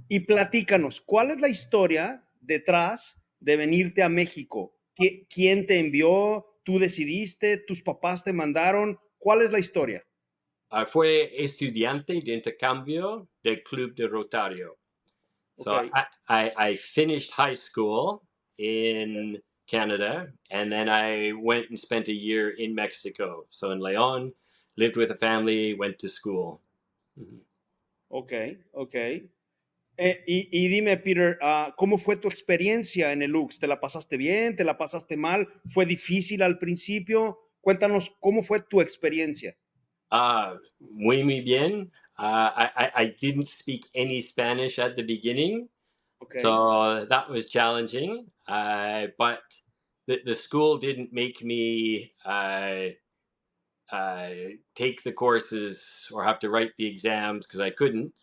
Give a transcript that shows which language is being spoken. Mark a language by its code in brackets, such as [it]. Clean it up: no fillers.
[es] Y platícanos, ¿cuál es la historia detrás de venirte a México? ¿Quién te envió? ¿Tú decidiste? ¿Tus papás te mandaron? ¿Cuál es la historia? Fue estudiante de intercambio del Club de Rotario. Ok. [en] So I finished high school in Canada, and then I went and spent a year in Mexico. So in León, lived with a family, went to school. Mhm. Ok, ok. [es] Y dime, Peter, ¿cómo fue tu experiencia en el Lux? ¿Te la pasaste bien? ¿Te la pasaste mal? ¿Fue difícil al principio? Cuéntanos cómo fue tu experiencia. Muy bien. [en] I didn't speak any Spanish at the beginning, Ok, so that was challenging. But the school didn't make me uh, take the courses or have to write the exams because I couldn't.